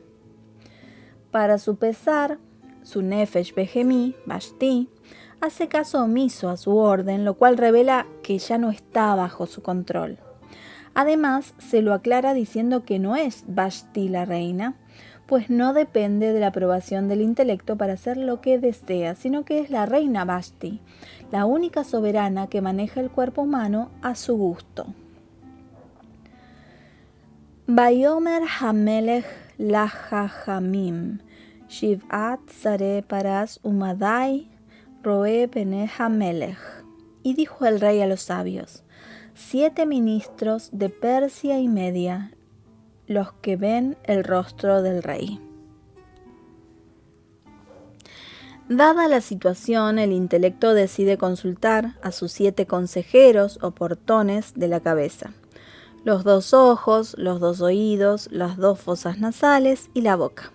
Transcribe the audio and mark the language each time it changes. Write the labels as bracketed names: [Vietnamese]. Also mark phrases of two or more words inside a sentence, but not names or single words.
[Spanish] Para su pesar, su [Hebrew] נפש בהמית, [Spanish] Vashti, hace caso omiso a su orden, lo cual revela que ya no está bajo su control. Además, se lo aclara diciendo que no es Vashti la reina, pues no depende de la aprobación del intelecto para hacer lo que desea, sino que es la reina Vashti, la única soberana que maneja el cuerpo humano a su gusto. [Hebrew] ויאמר המלך לחכמים שבעת שרי פרס ומדי ראי פני המלך. [Spanish] Y dijo el rey a los sabios: 7 ministros de Persia y Media, los que ven el rostro del rey. Dada la situación, el intelecto decide consultar a sus 7 consejeros o portones de la cabeza: los 2 ojos, los 2 oídos, las 2 fosas nasales y la boca.